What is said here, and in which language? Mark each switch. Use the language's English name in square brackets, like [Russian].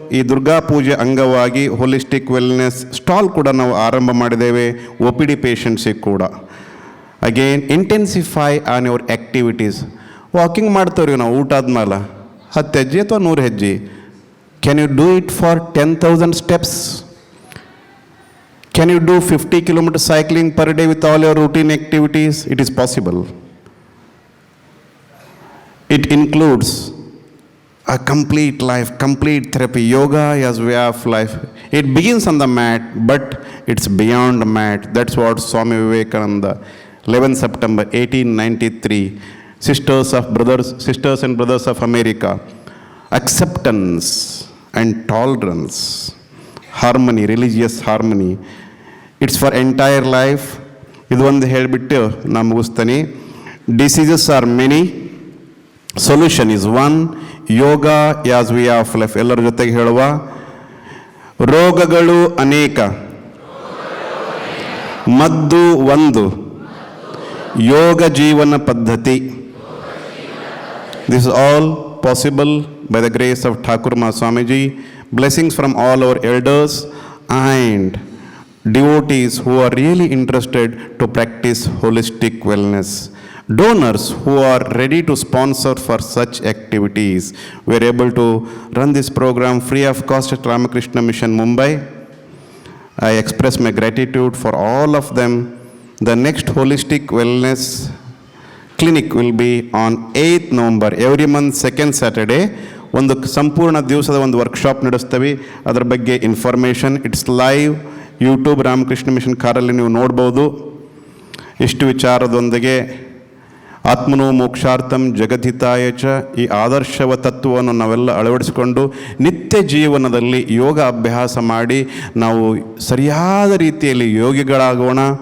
[Kannada] ಈ ದುರ್ಗಾ ಪೂಜೆ ಅಂಗವಾಗಿ ಹೋಲಿಸ್ಟಿಕ್ ವೆಲ್ನೆಸ್ ಸ್ಟಾಲ್ ಕೂಡ ನಾವು ಆರಂಭ ಮಾಡಿದ್ದೇವೆ, OPD ಪೇಷಂಟ್ಸಿಗೆ ಕೂಡ. [English] Again intensify on your activities. [Kannada] Walking ಮಾಡ್ತೇವ್ರಿ ನಾವು ಊಟ ಆದ್ಮೇಲೆ 10 ಹೆಜ್ಜೆ ಅಥವಾ 100 ಹೆಜ್ಜೆ. [English] Can you do it for 10,000 steps? Can you do 50 kilometers cycling per day with all your routine activities? It is possible. It includes a complete life, complete therapy. Yoga as way of life. It begins on the mat, but it's beyond the mat. That's what Swami Vivekananda, 11 September 1893, Sisters and Brothers of America, acceptance and tolerance, harmony, religious harmony. It's for entire life. [Kannada] ಇದು ಒಂದು ಹೇಳಿಬಿಟ್ಟು ನಾನು ಮುಗಿಸ್ತೀನಿ. [English] Diseases are many, solution is one. Yoga as way of life. [Kannada] ಎಲ್ಲರ ಜೊತೆಗೆ ಹೇಳುವ. ರೋಗಗಳು ಅನೇಕ, ಮದ್ದು ಒಂದು, ಯೋಗ ಜೀವನ ಪದ್ಧತಿ. [English] This is all possible by the grace of Thakur Ma Swamiji. Blessings from all our elders and devotees who are really interested to practice holistic wellness. Donors who are ready to sponsor for such activities. We are able to run this program free of cost at Ramakrishna Mission, Mumbai. I express my gratitude for all of them. The next holistic wellness clinic will be on 8th November. Every month, second Saturday. [Kannada] ಒಂದು ಸಂಪೂರ್ಣ ದಿವಸದ ಒಂದು workshop ನಡೆಸ್ತೇವೆ. ಅದರ ಬಗ್ಗೆ information it's live YouTube Ramakrishna mission ಕಾರಲ್ಲಿ ನೀವು ನೋಡ್ಬೋದು. ಇಷ್ಟು ವಿಚಾರದೊಂದಿಗೆ [Sanskrit] ಆತ್ಮನೋ ಮೋಕ್ಷಾರ್ಥಂ ಜಗದ್ಹಿತಾಯ ಚ [Kannada] ಈ ಆದರ್ಶವ ತತ್ವವನ್ನು ನಾವೆಲ್ಲ ಅಳವಡಿಸಿಕೊಂಡು ನಿತ್ಯ ಜೀವನದಲ್ಲಿ ಯೋಗ ಅಭ್ಯಾಸ ಮಾಡಿ ನಾವು ಸರಿಯಾದ ರೀತಿಯಲ್ಲಿ ಯೋಗಿಗಳಾಗೋಣ.